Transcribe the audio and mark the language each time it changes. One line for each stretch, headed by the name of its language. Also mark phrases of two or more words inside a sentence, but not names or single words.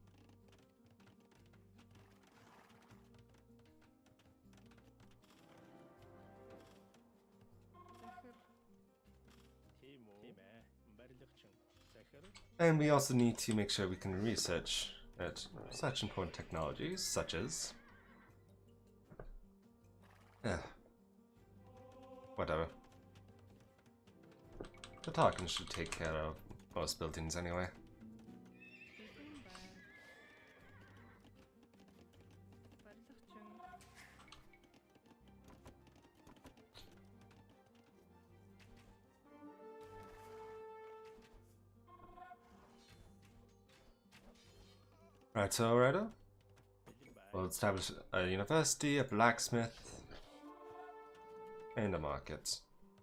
Mongolian: захир тийм үү тийм ээ барилгачин захир
English: And we also need to make sure we can research at such important technologies such as whatever. The Tarkans should take care of most buildings anyway.
Mongolian: бэлэн байна барилгачин
English: Right, so righto.
Mongolian: бэлэн байна
English: We'll establish a university, a blacksmith, and a market.